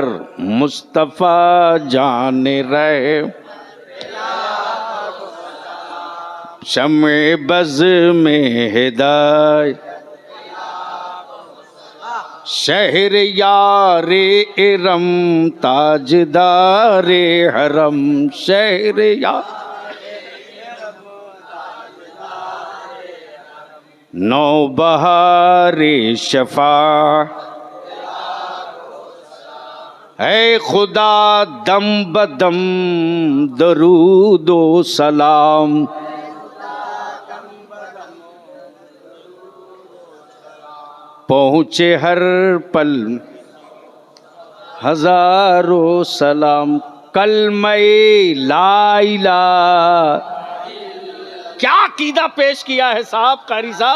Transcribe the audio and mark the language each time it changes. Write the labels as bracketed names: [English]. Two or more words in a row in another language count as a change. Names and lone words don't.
[Urdu] مصطفیٰ جان رہے شمع بز میں ہدایت، شہر یار ارم تاجدار حرم. شہر یار نو بہار شفا. اے خدا دم بدم درود و سلام. پہنچے ہر پل ہزاروں سلام. کلمہ [Arabic] لا الہ. [Urdu] کیا عقیدہ پیش کیا ہے صاحب، قاری صاحب.